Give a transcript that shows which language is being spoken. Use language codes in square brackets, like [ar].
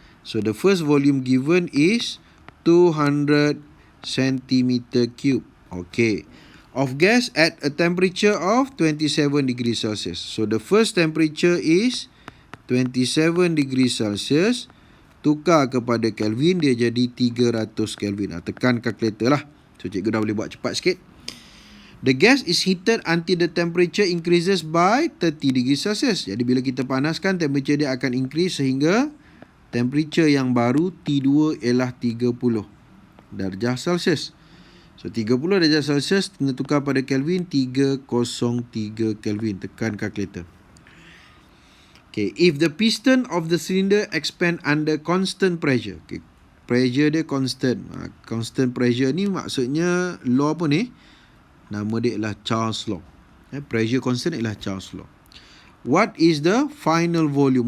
[en] So the first volume given is 200 cm3. Okay. Of gas at a temperature of 27 degrees Celsius. So the first temperature is 27 degrees Celsius. [ms] Tukar kepada Kelvin, dia jadi 300 Kelvin. Tekan kalkulator lah. So cikgu dah boleh buat cepat sikit. [en] The gas is heated until the temperature increases by 30 degrees Celsius. [ms] Jadi bila kita panaskan, temperature dia akan increase sehingga temperature yang baru T2 ialah 30 darjah Celsius. So 30 darjah Celsius kena tukar pada Kelvin, 303 Kelvin. Tekan kalkulator. [en] Okay, if the piston of the cylinder expand under constant pressure. [ms] Okay, pressure dia constant. Constant pressure ni maksudnya law apa ni? Nama dia ialah Charles Law. Pressure constant ialah Charles Law. [en] What is the final volume?